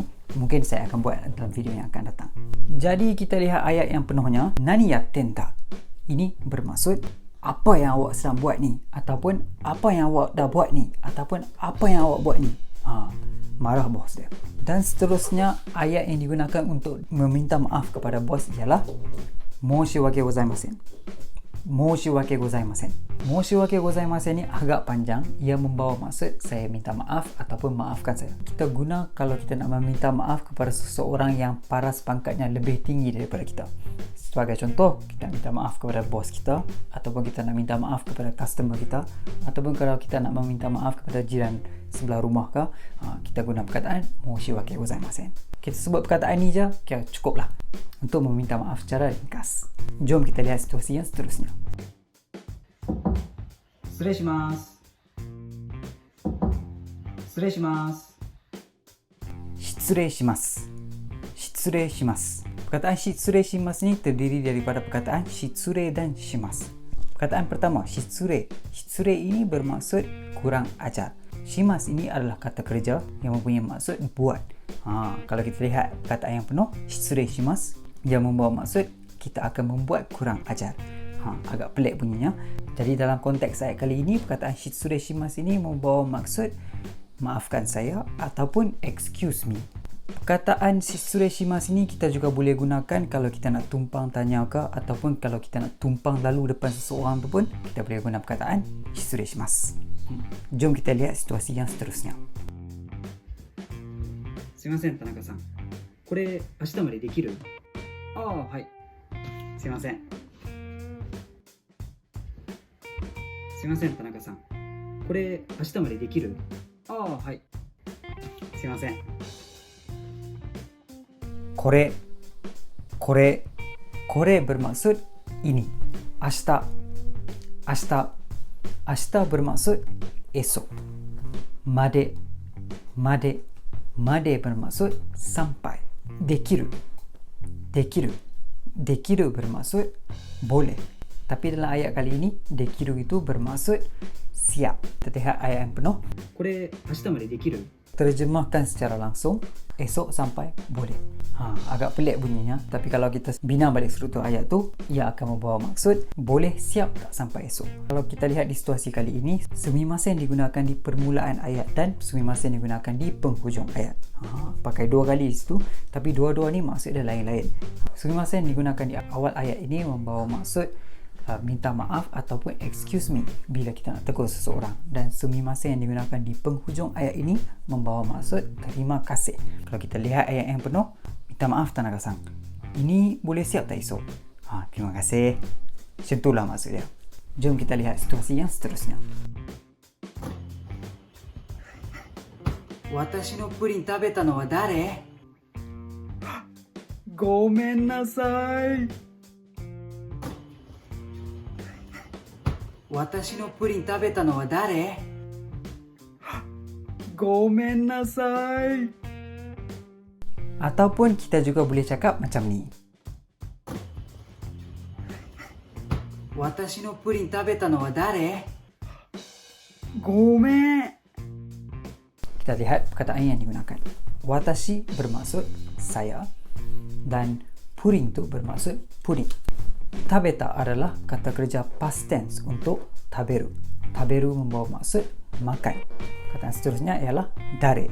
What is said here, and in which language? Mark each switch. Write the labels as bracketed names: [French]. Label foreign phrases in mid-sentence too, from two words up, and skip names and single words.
[Malay] Mungkin saya akan buat dalam video yang akan datang. Jadi kita lihat ayat yang penuhnya. [Japanese] 何やってんだ? [Malay] Ini bermaksud apa yang awak sedang buat ni, ataupun apa yang awak dah buat ni, ataupun apa yang awak buat ni. Marah bos dia. Dan seterusnya ayat yang digunakan untuk meminta maaf kepada bos ialah [Japanese] 申し訳ございません. 申し訳ございません. 申し訳ございません [Malay] ni agak panjang. Ia membawa maksud saya minta maaf ataupun maafkan saya. Kita guna kalau kita nak meminta maaf kepada seseorang yang paras pangkatnya lebih tinggi daripada kita. Sebagai contoh, kita minta maaf kepada bos kita, ataupun kita nak minta maaf kepada customer kita, ataupun kalau kita nak meminta maaf kepada jiran sebelah rumah ke, kita guna perkataan [Japanese] 申し訳ございません. [Malay] Kita sebut perkataan ni je, cukuplah untuk meminta maaf secara ringkas. Jom kita lihat situasi yang seterusnya. [Japanese] しれいします. 失礼します. [Malay] Perkataan [Japanese] 失礼します [Malay] ni terdiri daripada perkataan shitsure dan shimasu. Perkataan pertama, shitsure. Shitsure ini bermaksud kurang ajar. Shimasu ini adalah kata kerja yang mempunyai maksud buat. Kalau kita lihat perkataan yang penuh, [Japanese] 失礼します, [Malay] dia membawa maksud kita akan membuat kurang ajar. Agak pelik bunyinya. Jadi dalam konteks ayat kali ini, perkataan [Japanese] 失礼します [Malay] ini membawa maksud maafkan saya ataupun [English] excuse me. [Malay] Perkataan [Japanese] 失礼します [Malay] ni kita juga boleh gunakan kalau kita nak tumpang tanya ke, ataupun kalau kita nak tumpang lalu depan seseorang tu pun kita boleh guna perkataan [Japanese] 失礼します. [Malay] Jom kita lihat situasi yang seterusnya. [Japanese] すみません田中さん。これ明日までできる? はい。すみません. すみません田中さん. これ明日までできる? はい。すみません. [Malay] Kore bermaksud ini. Ashita bermaksud esok. Made bermaksud sampai. Dekiru bermaksud boleh. Tapi dalam ayat kali ini, dekiru itu bermaksud siap. Kita lihat ayat yang penuh. [Japanese] これ明日までできる? [Malay] Terjemahkan secara langsung, esok sampai boleh. Agak pelik bunyinya, tapi kalau kita bina balik struktur ayat tu, ia akan membawa maksud boleh siap tak sampai esok. Kalau kita lihat di situasi kali ini, sumimasen digunakan di permulaan ayat dan sumimasen digunakan di penghujung ayat. Pakai dua kali di situ, tapi dua-dua ni maksud dia lain-lain. Sumimasen digunakan di awal ayat ini membawa maksud minta maaf ataupun [English] excuse me [Malay] bila kita nak tegur seseorang. Dan sumimasen yang digunakan di penghujung ayat ini membawa maksud terima kasih. Kalau kita lihat ayat yang penuh, minta maaf Tanaka-san, ini boleh siap tak esok? Terima kasih. Macam itulah maksud dia. Jom kita lihat situasi yang seterusnya. [Japanese] 私のプリン食べたのは誰? ごめんなさい. 私のプリン食べたのは誰? ごめんなさい. [Malay] Ataupun kita juga boleh cakap macam ni. [Japanese] 私のプリン食べたのは誰? Gomen. [Malay] Kita lihat perkataan yang digunakan. Watashi bermaksud saya dan purin tu bermaksud puding. Tabeta adalah kata kerja [English] past tense [Malay] untuk taberu. Taberu membawa maksud makan. Kata seterusnya ialah dare.